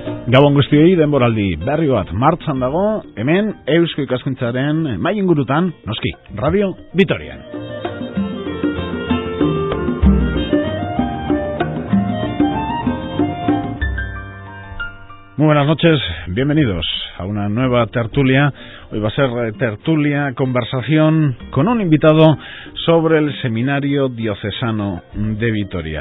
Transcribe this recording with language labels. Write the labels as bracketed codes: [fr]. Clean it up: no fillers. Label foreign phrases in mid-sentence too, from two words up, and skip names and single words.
[eu] Gabon guztioi, denboraldi berri bat martxan dago, hemen Eusko Ikaskuntzaren mai ingurutan, noski, Radio Vitorian. [es] Muy buenas noches, bienvenidos a una nueva tertulia. Hoy va a ser tertulia, conversación con un invitado sobre el Seminario Diocesano de Vitoria.